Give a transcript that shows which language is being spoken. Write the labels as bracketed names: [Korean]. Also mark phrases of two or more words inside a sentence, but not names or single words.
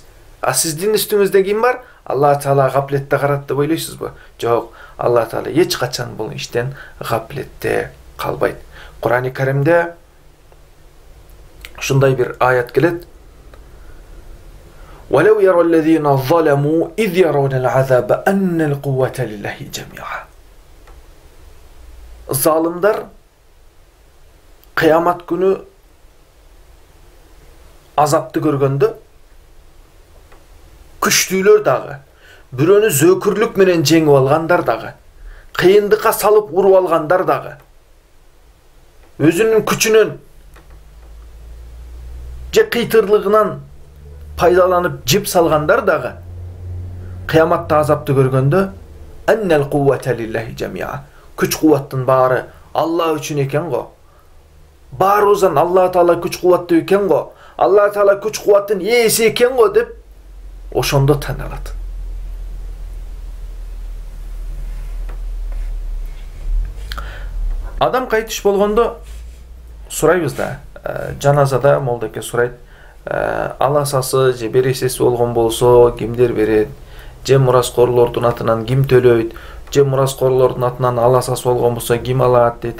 [Kyrgyz] А сиздин үстүңүздө ким бар? Алла Таала гаплетте карат деп ойлойсузбу? Жок, Алла Таала эч качан бул иштен гаплетте калбайт. Кур'ан-ы Каримде ушундай бир аят келет. [Arabic] وَلَوْ يَرَى الَّذ۪ينَ ظَلَمُوا اِذْ يَرَوْنَ الْعَذَابَ اَنَّ الْقُوَّةَ لِلّٰهِ جَمِيعًا. [Kyrgyz] Залимлер кыямат күнү азапты көргөндү. Күчтүүлөр дагы, бирөөнү зөөкүрлүк менен жеңип алгандар дагы, кыйындыкка салып уруп алгандар дагы, өзүнүн күчүнөн же кыйтырлыгынан пайдаланып жеп салгандар дагы кыяматта азапты көргөндө [Arabic] أن القوة لله جميعا. [Kyrgyz] Күч кубаттын баары Алла үчүн экен го. Баарыбыздан Алла Таала күч кубаттуу экен го. Алла Таала күч кубаттын ээси экен го деп ошондо тан алат. Адам кайтыш болгондо сурайбыз да, жаназада молдоке сурайт, аласасы же бересеси болгон болсо кимдер берет, же мураскорлордун атынан ким төлөйт, же мураскорлордун атынан аласасы болгон болсо ким алат дейт.